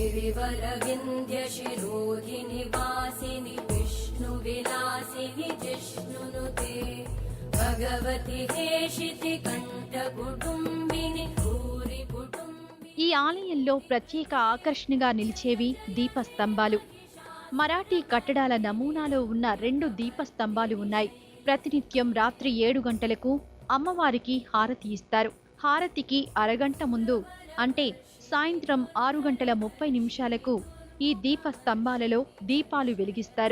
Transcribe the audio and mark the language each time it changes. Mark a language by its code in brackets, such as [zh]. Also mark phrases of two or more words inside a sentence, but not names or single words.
[sa] श्रीवरविन्द्यशिरोधिनि वासिनि विष्णुविलासिनि जिष्णुनुते भगवति हेशिति कण्ठकुटुम्बिनि भूरि कुटुम्बिनि। [te] ఈ ఆలయంలో ప్రత్యేక ఆకర్షణగా నిలిచేవి దీపస్తంభాలు. మరాఠీ కట్టడాల నమూనాలో ఉన్న 2 దీపస్తంభాలు ఉన్నాయి. ప్రతినిత్యం రాత్రి 7 గంటలకు అమ్మవారికి హారతి ఇస్తారు. హారతికి అరగంట ముందు అంటే సాయంత్రం 6:30 ఈ దీపస్తంభాలలో దీపాలు వెలిగిస్తారు.